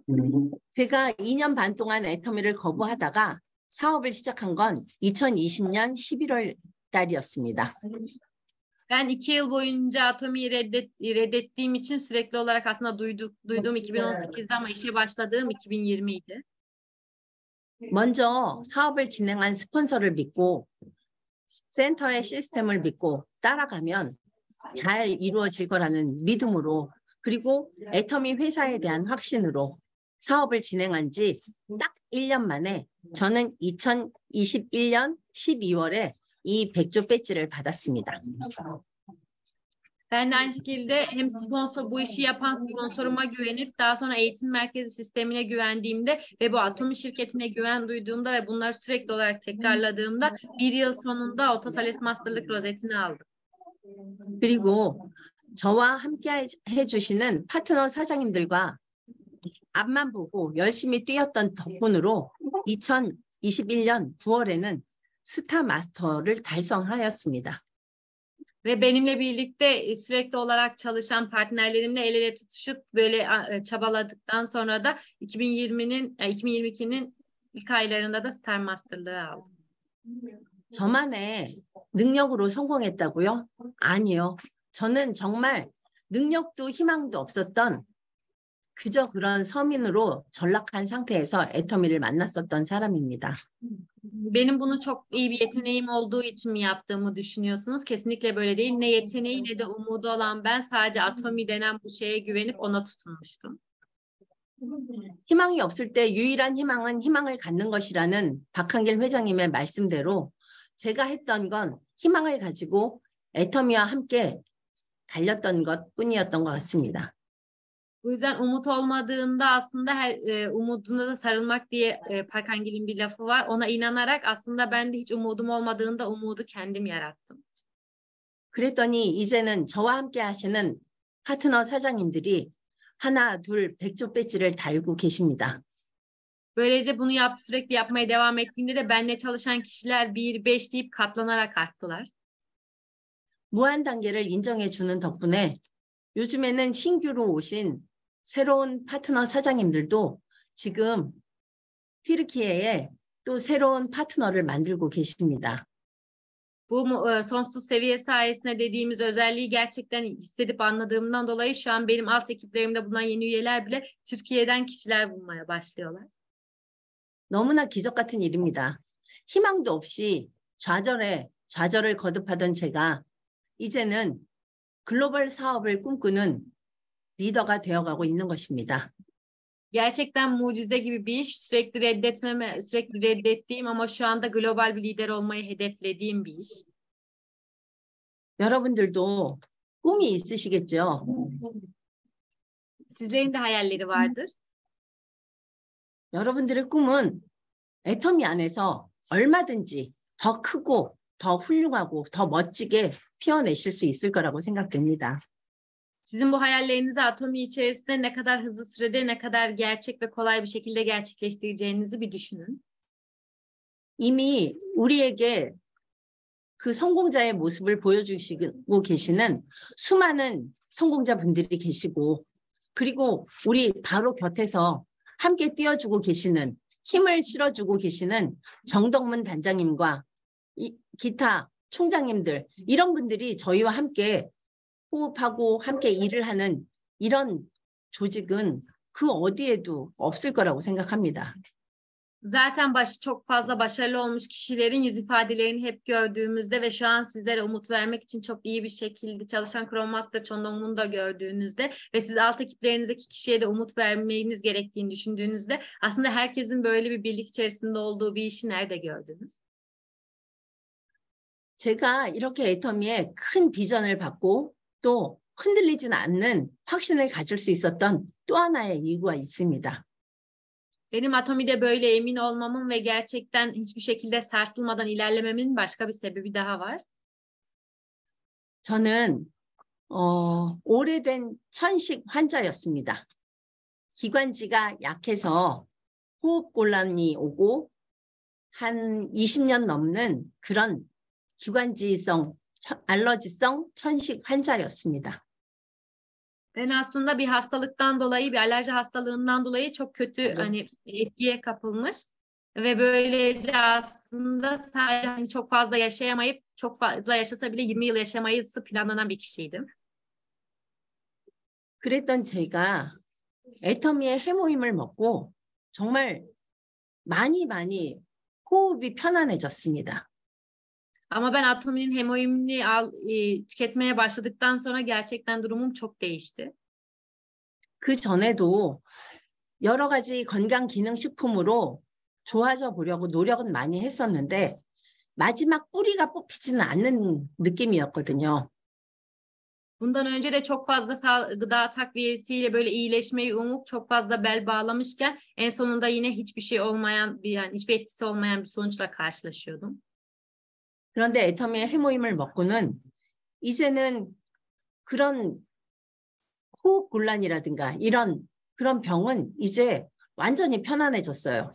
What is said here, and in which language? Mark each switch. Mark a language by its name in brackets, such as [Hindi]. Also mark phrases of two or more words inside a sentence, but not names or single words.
[Korean] 제가 2년 반 동안 애터미를 거부하다가 사업을 시작한 건 2020년 11월 달이었습니다. [Turkish] Ben 2 yıl boyunca Atomi'yi reddettiğim için sürekli olarak aslında duyduğum 2018'de ama işe başladığım 2020'ydi. [Korean] 먼저 사업을 진행한 스폰서를 믿고 센터의 시스템을 믿고 따라가면 잘 이루어질 거라는 믿음으로 그리고 애터미 회사에 대한 확신으로 사업을 진행한 지 딱 1년 만에 저는 2021년 12월에 이 백조 배지를 받았습니다. [Turkish] Ben de aynı şekilde hem bu işi yapan sponsoruma güvenip daha sonra eğitim merkezi sistemine güvendiğimde ve bu Atomi şirketine güven duyduğumda ve bunları sürekli olarak tekrarladığımda bir yıl sonunda Otosales Master'lık rozetini aldım. [Korean] 그리고 저와 함께 해주시는 파트너 사장님들과 앞만 보고 열심히 뛰었던 덕분으로 2021년 9월에는 스타 마스터를 달성하였습니다. [Turkish] Ve benimle birlikte sürekli olarak çalışan partnerlerimle el ele tutuşup böyle çabaladıktan sonra da 2022'nin ilk aylarında da Star Master'lığı aldım. [Korean] 저만의 능력으로 성공했다고요? 아니요. 저는 정말 능력도 희망도 없었던 그저 그런 서민으로 전락한 상태에서 애터미를 만났었던 사람입니다. [Turkish] Benim bunu çok iyi bir yeteneğim olduğu için mi yaptığımı düşünüyorsunuz? Kesinlikle böyle değil. Ne yeteneği ne de umudu olan ben sadece Atomi denen bu şeye güvenip ona tutunmuştum. [Korean] 희망이 없을 때 유일한 희망은 희망을 갖는 것이라는 박한길 회장님의 말씀대로 제가 했던 건 희망을 가지고 애터미와 함께 달렸던 것뿐이었던 것 같습니다. [Turkish] Bu yüzden umut olmadığında aslında umuduna da sarılmak diye Park Hang-il'in bir lafı var. Ona inanarak aslında ben de hiç umudum olmadığında umudu kendim yarattım. [Korean] 그랬더니 이제는 저와 함께 하시는 파트너 사장님들이 하나, 둘, 100조 배지를 달고 계십니다. [Turkish] Böylece bunu sürekli yapmaya devam ettiğinde de benimle çalışan kişiler 1, 5 deyip katlanarak arttılar. [Korean] 무한 단계를 인정해 주는 덕분에 요즘에는 신규로 오신 새로운 파트너 sa장님들도 지금 튀르키예에 또 새로운 파트너를 만들고 계십니다. [Turkish] Bu sonsuz seviye sayesinde dediğimiz özelliği gerçekten hissedip anladığımdan dolayı şu an benim alt ekiplerimde bulunan yeni üyeler bile Türkiye'den kişiler bulmaya başlıyorlar. [Korean] 너무나 기적 같은 일입니다. 희망도 없이 좌절을 거듭하던 제가 이제는 글로벌 사업을 꿈꾸는 리더가 되어가고 있는 것입니다. [Turkish] Gerçekten mucize gibi bir iş. Sürekli reddettiğim ama şu anda global bir lider olmayı hedeflediğim bir iş. [Korean] 여러분들도 꿈이 있으시겠죠? [Turkish] Sizlerin de hayalleri vardır. [Korean] 여러분들의 꿈은 애터미 안에서 얼마든지 더 크고 더 훌륭하고 더 멋지게 피워내실 수 있을 거라고 생각됩니다. [Turkish] Sizin bu hayallerinizi Atomi içerisinde ne kadar hızlı sürede, ne kadar gerçek ve kolay bir şekilde gerçekleştireceğinizi bir düşünün. [Korean] 이미 우리에게 그 성공자의 모습을 보여주시고 계시는 수많은 성공자분들이 계시고 그리고 우리 바로 곁에서 함께 뛰어주고 계시는 힘을 실어주고 계시는 정덕문 단장님과 기타 총장님들 이런 분들이 저희와 함께 호흡하고 함께 일을 하는 이런 조직은 그 어디에도 없을 거라고 생각합니다. [Turkish] Zaten çok fazla başarılı olmuş kişilerin yüz ifadelerini hep gördüğümüzde ve şu an sizlere umut vermek için çok iyi bir şekilde çalışan Scrum Master Chon Dong-mun'u da gördüğünüzde ve siz alt ekiplerinizdeki kişiye de umut vermeniz gerektiğini düşündüğünüzde aslında herkesin böyle bir birlik içerisinde olduğu bir işi nerede gördünüz? [Korean] 제가 이렇게 애터미에 큰 비전을 받고 또 흔들리지는 않는 확신을 가질 수 있었던 또 하나의 이유가 있습니다. [Turkish] Benim Atomi'de böyle emin olmamın ve gerçekten hiçbir şekilde sarsılmadan ilerlememin başka bir sebebi daha var. [Korean] 저는 오래된 천식 환자였습니다. 기관지가 약해서 호흡곤란이 오고 한 20년 넘는 그런 기관지성 알러지성 천식 환자였습니다. [Turkish] Ben aslında bir hastalıktan dolayı, bir alerji hastalığından dolayı çok kötü etkiye kapılmış ve böylece aslında sadece çok fazla yaşayamayıp çok fazla yaşasa bile 20 yıl yaşamayısı planlanan bir kişiydim. [Korean] 그랬던 제가 애터미의 해모임을 먹고 정말 많이 호흡이 편안해졌습니다. [Turkish] Ama ben Atomi'nin hemoimini tüketmeye başladıktan sonra gerçekten durumum çok değişti. [Korean] 그 전에도 여러 가지 건강기능식품으로 좋아져 보려고 노력은 많이 했었는데 마지막 뿌리가 뽑히지는 않는 느낌이었거든요. [Turkish] Bundan önce de çok fazla gıda takviyesiyle böyle iyileşmeyi umup çok fazla bel bağlamışken en sonunda yine hiçbir şey olmayan, hiçbir etkisi olmayan bir sonuçla karşılaşıyordum. [Korean] 그런데 애터미의 해모임을 먹고는 이제는 그런 호흡곤란이라든가 이런 그런 병은 이제 완전히 편안해졌어요.